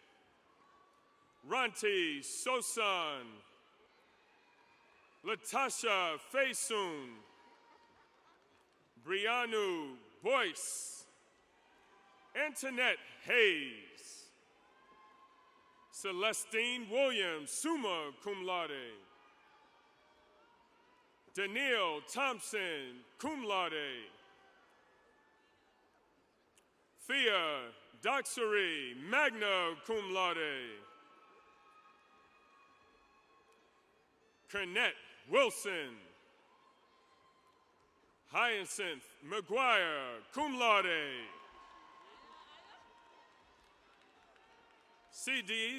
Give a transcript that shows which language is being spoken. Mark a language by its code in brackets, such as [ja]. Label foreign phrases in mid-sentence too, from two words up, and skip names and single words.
[en] Ranti Sosan, Latasha Faysoon, Brianu Boyce, Antoinette Hayes, Celestine Williams, [la] summa cum laude, [en] Danielle Thompson, [la] cum laude, [en] Thea Doxery, [la] magna cum laude, [en] Kernette Wilson, Hyacinth McGuire, [la] cum laude, [en] C.D.